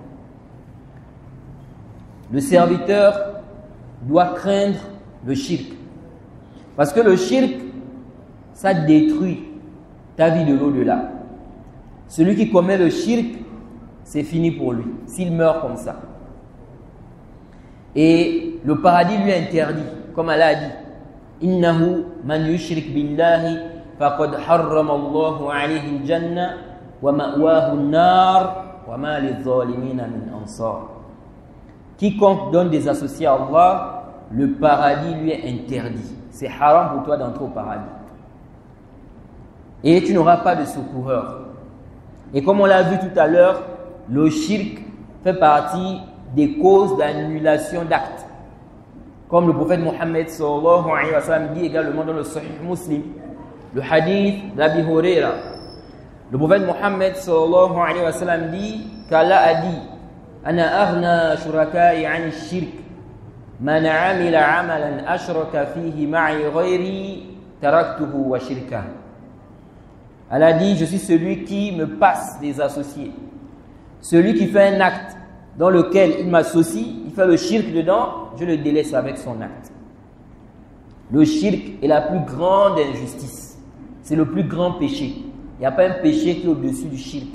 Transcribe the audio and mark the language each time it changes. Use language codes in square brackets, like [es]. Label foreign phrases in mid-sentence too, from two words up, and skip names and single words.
[fr] Le serviteur doit craindre le shirk, parce que le shirk, ça détruit ta vie de l'au-delà. Celui qui commet le shirk, c'est fini pour lui, s'il meurt comme ça. Et le paradis lui interdit, comme Allah a dit, [ar] إنه من يشرك بالله فقد حرم الله عليه الجنة ومأواه النار وما للظالمين من أنصار. [fr] Quiconque donne des associés à Allah, le paradis lui est interdit. C'est haram pour toi d'entrer au paradis. Et tu n'auras pas de secoureur. Et comme on l'a vu tout à l'heure, le shirk fait partie des causes d'annulation d'actes. Comme le prophète Mohammed [ar] صلى الله عليه وسلم [fr] dit également dans le Sahih Muslim, le hadith d'Abi Huraira. Le prophète Mohammed [ar] صلى الله عليه وسلم [fr] dit qu'Allah a dit [ar] أنا أغنى الشركاء عن الشرك من عمل عملا أشرك فيه معي غيري تركته وشركه. [fr] Allah a dit, je suis celui qui me passe des associés. Celui qui fait un acte dans lequel il m'associe, il fait le shirk dedans, je le délaisse avec son acte. Le shirk est la plus grande injustice. C'est le plus grand péché. Il n'y a pas un péché qui est au-dessus du shirk.